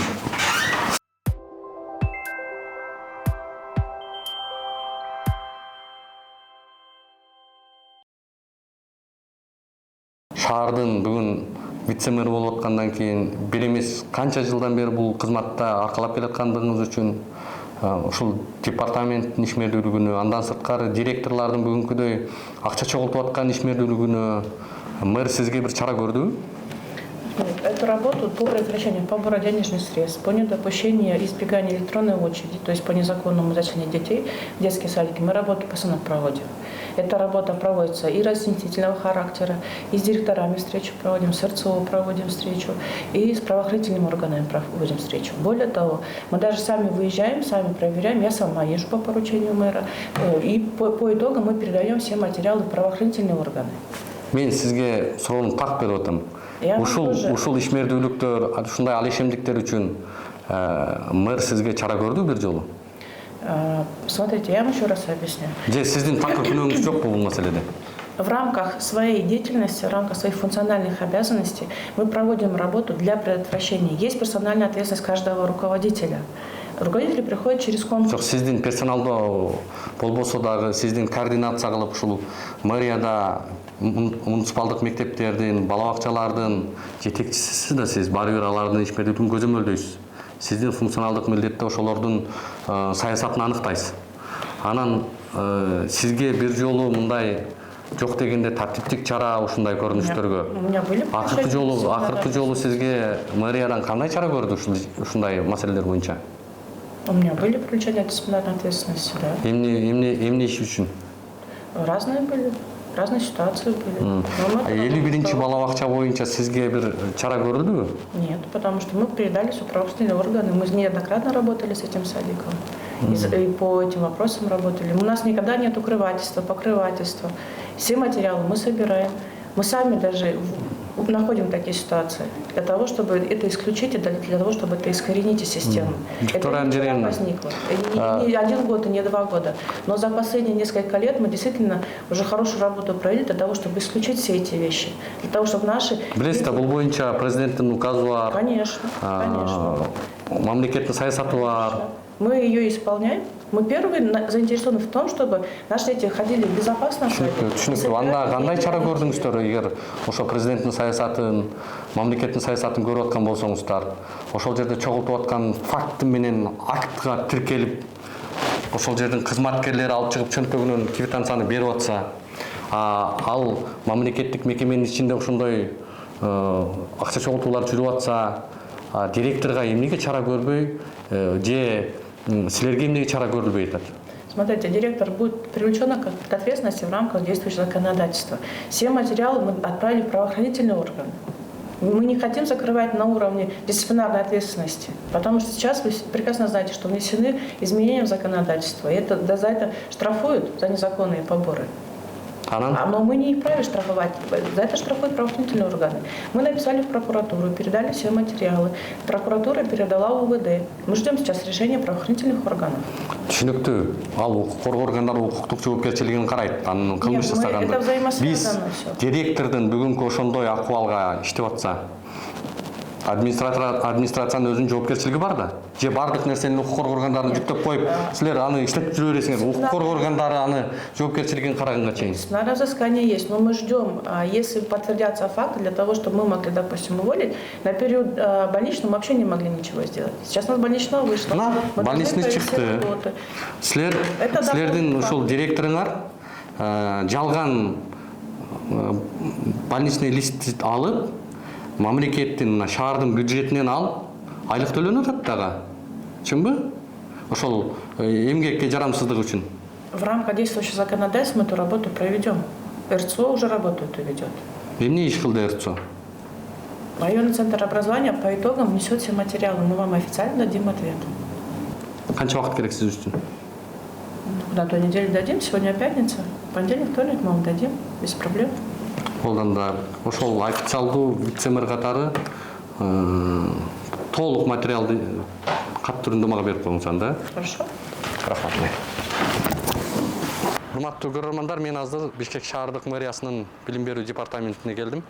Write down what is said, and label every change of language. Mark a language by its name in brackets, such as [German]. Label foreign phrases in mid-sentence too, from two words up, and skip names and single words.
[Kyrgyz] Шаардын бүгүн вице-мэр болуп аткандан кийин бир эмес канча жылдан бери бул кызматта аркалап келаткандыгыңыз үчүн ушул департаменттин ишмердүүлүгүнө, андан сырткары директорлордун бүгүнкүдөй акча чогултуп аткан ишмердүүлүгүнө мэр сизге бир чара көрдүбү? [Russian] Эту работу по предотвращению побора денежных средств, по недопущению избегания электронной очереди, то есть по незаконному зачислению детей в детские садики, мы работу постоянно проводим. Эта работа проводится и разъяснительного характера, и с директорами встречу проводим, с РЦО проводим встречу, и с правоохранительными органами проводим встречу. Более того, мы даже сами выезжаем, сами проверяем, я сама езжу по поручению мэра, и по итогам мы передаем все материалы в правоохранительные органы. [Kyrgyz] Мен сизге суроону так берип атам. Ушул ишмердүүлүктөр, ушундай ал ишемдиктер үчүн мэр сизге чара көрдү бир жолу? [Russian] Смотрите, я вам еще раз объясню. [Kyrgyz] Же сиздин такыр күнөөңүз жокпу бул маселеде? [Russian] В рамках своей деятельности, в рамках своих функциональных обязанностей мы проводим работу для предотвращения. Есть персональная ответственность каждого руководителя. Руководители приходят через конкурс. [Kyrgyz] Сиздин персоналдо болбосо дагы сиздин координация кылып ушул мэрияда муниципалдык мектептердин, бала бакчалардын жетекчиси да сиз, баары бир алардын ишмердүүлүгүн көзөмөлдөйсүз. Сиздин функционалдык милдетте ошолордун саясатын аныктайсыз. Анан сизге бир жолу мындай жок дегенде тартиптик чара ушундай көрүнүштөргө. Акыркы жолу сизге мэриядан кандай чара көрдү ушундай маселелер боюнча? [Russian] У меня были привлечения дисциплинарной ответственности, да. [Kyrgyz] Эмне иш үчүн? [Russian] Разные были. Разные ситуации были. [Kyrgyz] 51-чи бала бакча боюнча сизге бир чара көрүлдүбү? [Russian] Нет, потому что мы передали все правоохранительные органы. Мы неоднократно работали с этим садиком. И по этим вопросам работали. У нас никогда нет укрывательства, покрывательства. Все материалы мы собираем. Мы сами даже находим такие ситуации для того, чтобы это исключить и для того, чтобы это искоренить из системы. Это не возникло. Не 1 год и не 2 года. Но за последние несколько лет мы действительно уже хорошую работу провели для того, чтобы исключить все эти вещи. Для того, чтобы наши... [Kyrgyz] Билесиз, бул боюнча президенттин указы бар. [Russian] Конечно, конечно. [Kyrgyz] Мамлекеттин саясаты бар. [Russian] Мы ее исполняем. Мы первые заинтересованы в том, чтобы наши дети ходили безопасно. [Kyrgyz] Түшүнүктүү. Анда кандай чара көрдүңүздөр? Эгер ошо президенттин саясатын, мамлекеттин саясатын көрүп аткан болсоңуздар, ошол жерде чогултуп аткан факт менен актка тиркелип, ошол жердин кызматкерлери алып чыгып чөнтөгүнөн квитанцияны берип атса, ал мамлекеттик мекеменин ичинде ошондой акча чогултуулар жүрүп атса, директорго эмнеге чара көрбөй, же силерге эмнеге чара көрүлбөй атат? [Russian] Смотрите, директор будет привлечен к ответственности в рамках действующего законодательства. Все материалы мы отправили в правоохранительные органы. Мы не хотим закрывать на уровне дисциплинарной ответственности, потому что сейчас вы прекрасно знаете, что внесены изменения в законодательство, и за это штрафуют за незаконные поборы. Но мы не вправе штрафовать, за это штрафуют правоохранительные органы. Мы написали в прокуратуру, передали все материалы. Прокуратура передала УВД. Мы ждем сейчас решения правоохранительных органов. [Kyrgyz] Түшүнүктүү. Ал укук коргоо органдары укуктук жоопкерчилигин карайт. Анын кылмыш жасаганда. Биз директордун бүгүнкү ошондой акыбалга иштеп атса, администрациянын өзүнүн жоопкерчилиги бар да. Же бардык нерсени укук коргоо органдарына жүктөп коюп, силер аны иштеп жүрө бересиңер. Укук коргоо органдары аны жоопкерчилигин караганга чейин. [Russian] Дисциплинарное взыскание есть, но мы ждем, если подтвердятся факты, для того, чтобы мы могли, допустим, уволить. На период больничного мы вообще не могли ничего сделать. Сейчас у нас больничного вышло. [Kyrgyz] Больничный чыкты. Силердин ушул директоруңар жалган [Russian] больничный лист [Kyrgyz] алып, мамлекеттин шаардын бюджетинен алып, айлык төлөнүп атат дагы. Чынбы? Ошол эмгекке жарамсыздык үчүн. [Russian] В рамках действующего законодательства мы эту работу проведем. РЦО уже работу эту ведет. [Kyrgyz] Эмне иш кылды РЦО? [Russian] Районный центр образования по итогам внесет все материалы. Мы вам официально дадим ответ. [Kyrgyz] Канча убакыт керек сиз үчүн? [Russian] На той неделе дадим. Сегодня пятница. Понедельник, вторник мы вам дадим. Без проблем. [Kyrgyz] Олданда ошол официалдуу вице-мэр катары толук материалды кат түрүндө мага берип коюңуз анда. [Russian] Хорошо. [Kyrgyz] Рахмат. Урматтуу көрөрмандар, мен азыр Бишкек шаардык мэриясынын билим берүү департаментине келдим.